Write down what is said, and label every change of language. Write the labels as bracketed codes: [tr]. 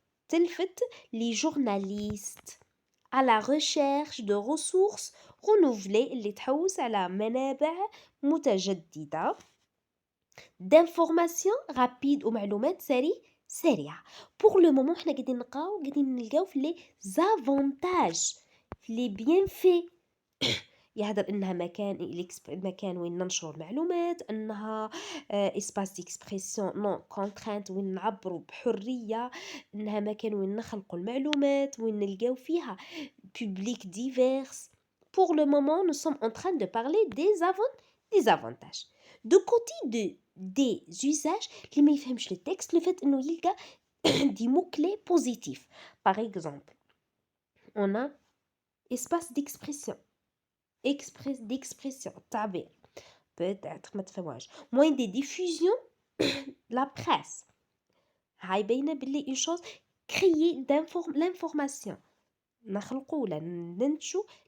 [ar] تلفت [fr] les journalistes à la recherche de ressources renouvelées [ar] اللي تحوس على منابع متجددة [fr] d'informations rapides [ar] ومعلومات سريعة. [fr] pour le moment [ar] احنا قاعدين نلقاو في [fr] les avantages [ar] في [fr] les bienfaits [ar] يهدر انها مكان وين ننشر المعلومات انها [fr] اسباس ديكسبرسيون نون كونترانت [ar] وين نعبروا بحريه انها مكان وين نخلقوا المعلومات وين نلقاو فيها [fr] public divers. pour le moment nous sommes en train de parler des avantages de côté des usages [ar] اللي ما يفهمش [fr] le texte le fait [ar] انه يلقى [fr] des mots clés positifs par exemple on a espace d'expression تعبير peut-être [ar] ما تفهموهاش [fr] moyen de diffusion la presse [ar] هاي باينه باللي [fr] une chose créer l'information [ar] نخلقوا ولا ننتجوا